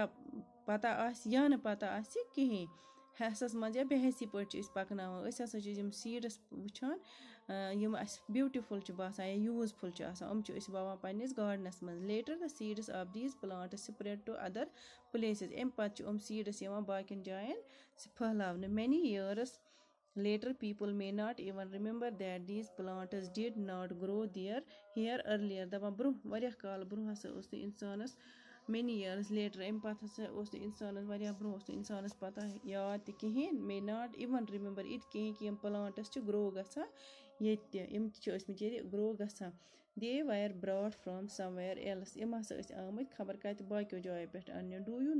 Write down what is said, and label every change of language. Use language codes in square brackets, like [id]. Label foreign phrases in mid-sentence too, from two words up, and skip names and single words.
[ks] پَتہ آسہِ یا نہٕ پَتہ آسہِ کِہیٖنۍ حٮ۪سَس منٛز یا بے حٮ۪سی پٲٹھۍ چھِ أسۍ پَکناوان أسۍ ہسا چھِ یِم سیٖڈٕس وٕچھان یِم اَسہِ بیوٗٹِفُل چھِ باسان یا یوٗزفُل چھِ آسان یِم چھِ أسۍ وَوان پنٛنِس گاڈنَس منٛز [en] later the seeds of these plants spread to other places [ks] اَمہِ پَتہٕ چھِ یِم سیٖڈٕس یِوان باقیَن جایَن پھٔہلاونہٕ [en] many years later people may not even remember that these plants did not grow there here earlier [ks] دَپان برٛونٛہہ واریاہ کال برٛونٛہہ ہسا اوس نہٕ اِنسانَس [en] many years later [ks] اَمہِ پَتہٕ ہسا اوس نہٕ اِنسانَس واریاہ برٛونٛہہ اوس نہٕ اِنسانَس پَتہ یاد تہِ کِہیٖنۍ [en] may not even remember [ks] اِتہِ کِہیٖنۍ کہِ یِم پٕلانٛٹٕس چھِ گرٛو گژھان ییٚتہِ تہِ یِم تہِ چھِ ٲسۍمٕتۍ ییٚتہِ گرٛو گژھان [en] they were brought from somewhere else [ks] یِم ہسا ٲسۍ آمٕتۍ خبر کَتہِ باقیو جایو پٮ۪ٹھ اَننہِ [en] do you